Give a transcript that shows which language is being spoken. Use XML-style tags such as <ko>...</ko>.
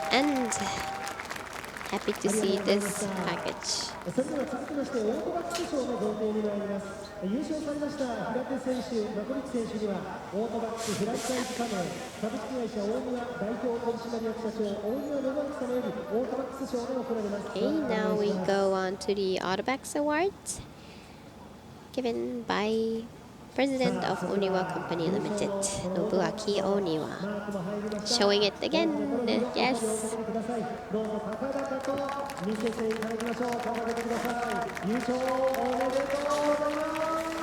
<en>And happy to see this package.</en> <ja>それでは続きましてオートバックス賞の贈呈に参ります。優勝されました平手選手、マコリキ選手にはオートバックスフランチャイズ加盟株式会社大庭代表取締役社長大庭信明様よりオートバックス賞が贈られます。</ja> <en>Okay, now we go on to the AUTOBACS Awards given by President of Oniwa Company Limited, Nobuaki Oniwa. Showing it again. Yes.</en> <ja>どうぞ高々と見せていただきましょう。頑張ってください。優勝おめでとうございます。</ja>